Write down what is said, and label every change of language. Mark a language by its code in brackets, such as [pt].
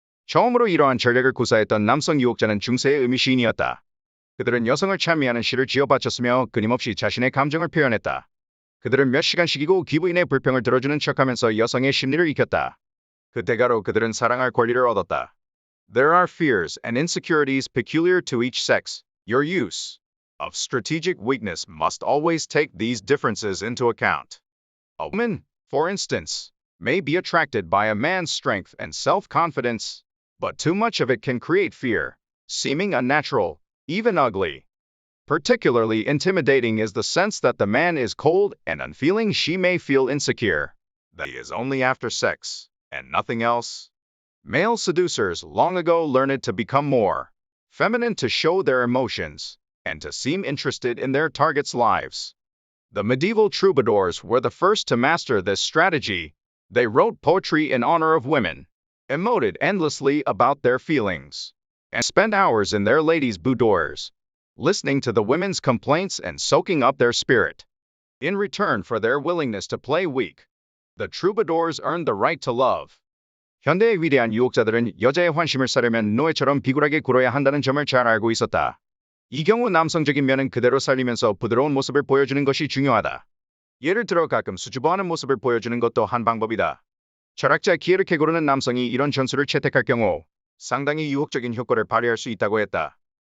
[ko] 처음으로 이러한 전략을 구사했던 남성 유혹자는 중세의 의미시인이었다. 그들은 여성을 찬미하는 시를 지어 바쳤으며 끊임없이 자신의 감정을 표현했다. 그들은 몇 시간씩이고 기부인의 불평을 들어주는 척하면서 여성의 심리를 익혔다. 그 대가로 그들은 사랑할 권리를 얻었다. [en] There are fears and insecurities peculiar to each sex. Your use of strategic weakness must always take these differences into account. A woman, for instance, may be attracted by a man's strength and self-confidence, but too much of it can create fear, seeming unnatural, even ugly. Particularly intimidating is the sense that the man is cold and unfeeling. She may feel insecure, that he is only after sex, and nothing else. Male seducers long ago learned to become more feminine to show their emotions, and to seem interested in their targets' lives. The medieval troubadours were the first to master this strategy. They wrote poetry in honor of women, emoted endlessly about their feelings, and spent hours in their ladies' boudoirs, listening to the women's complaints and soaking up their spirit. In return for their willingness to play weak, the troubadours earned the right to love. [ko] 현대의 위대한 유혹자들은 여자의 환심을 사려면 노예처럼 비굴하게 굴어야 한다는 점을 잘 알고 있었다. 이 경우 남성적인 면은 그대로 살리면서 부드러운 모습을 보여주는 것이 중요하다. 예를 들어 가끔 수줍어하는 모습을 보여주는 것도 한 방법이다. 철학자 키에르케고르는 남성이 이런 전술을 채택할 경우 상당히 유혹적인 효과를 발휘할 수 있다고 했다.